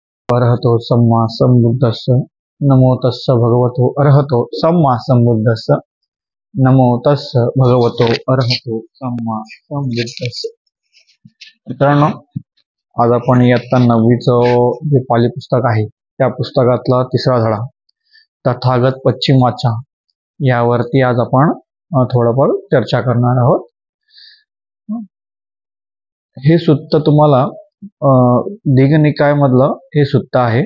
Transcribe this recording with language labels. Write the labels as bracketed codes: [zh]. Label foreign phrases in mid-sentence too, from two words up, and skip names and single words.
[pi] अरहतो सम्मा संबुद्धस्स नमो तस्स भगवतो अरहतो सम्मा संबुद्धस्स नमो तस्स भगवतो अरहतो सम्मा संबुद्धस्स. [mr] मित्रांनो, आज आपण इयत्ता 9वीचं जे पाली पुस्तक आहे त्या पुस्तकातला तिसरा धडा तथागत पश्चिमाचा यावरती आज आपण थोडंफार चर्चा करणार आहोत. हे सुत्त तुम्हाला दीघनिकाय मधलं हे सुत्त आहे.